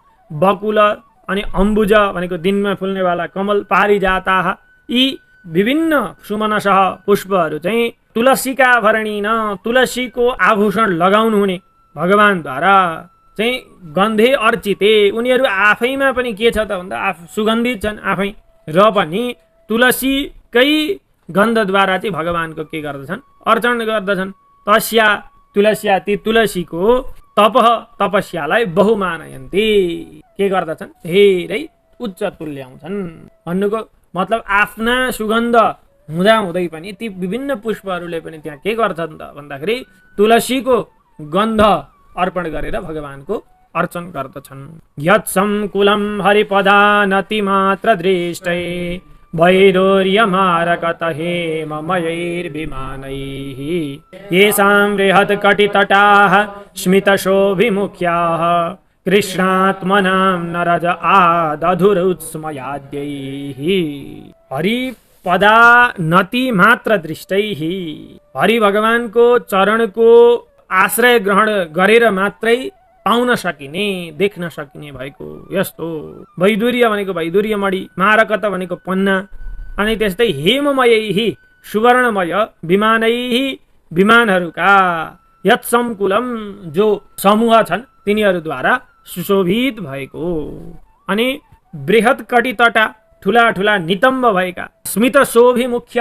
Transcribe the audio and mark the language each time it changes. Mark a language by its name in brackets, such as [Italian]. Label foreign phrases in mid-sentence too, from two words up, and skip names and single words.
[Nepali] बकुल अनि अम्बुज भनेको दिनमा फुल्नेवाला कमल, पारिजाताः यी विभिन्न सुमनसः पुष्पहरू चाहिँ तुलसीका भरणीन तुलसीको आभूषण लगाउनु हुने भगवानद्वारा चाहिँ [Sanskrit] गन्धे अर्चिते [Nepali] उनीहरू आफैमा पनि के छ त भन्दा सुगन्धित छन् आफै, र पनि तुलसीकै गन्धद्वारा चाहिँ भगवानको के गर्दछन् अर्चन गर्दछन्। [Sanskrit] तस्या तुलस्या [Nepali] ती तुलसीको तपस्यालाई बहुमानयन्ति के गर्दछन् धेरै उच्च तुल्याउँछन् भन्नुको मतलब आफ्ना सुगन्ध हुँदा हुँदै पनि ती विभिन्न पुष्पहरूले पनि त्यहाँ के गर्छन् त भन्दाखेरि तुलसीको गन्ध अर्पण गरेर भगवानको अर्चन गर्दछन्। [Sanskrit] यत्संकुलं हरिपदानति मात्र दृष्टै वैदूर्यमारकत हेममयैर्विमानैः येषां बृहत्कटितटाः स्मितशोभिमुख्याः कृष्णात्मनां नरज आदधुरुत्स्मयाद्यैः। हरिपदानति मात्र दृष्टैः [Nepali] हरि भगवानको चरणको आश्रय ग्रहण गरेर मात्रै पाउन सकिने देख्न सकिने भएको यस्तो वैदुर्य भनेको वैदुर्यमणि, मारकत भनेको पन्ना, अनि त्यस्तै हेममयैः सुवर्णमय विमानैः विमानहरूका यत्संकुलम जो समूह छन् तिनीहरूद्वारा सुशोभित भएको, अनि [Sanskrit] बृहत कटितटा [Nepali] ठुला ठुला नितम्ब भएका, [Sanskrit] स्मित शोभिमुख्य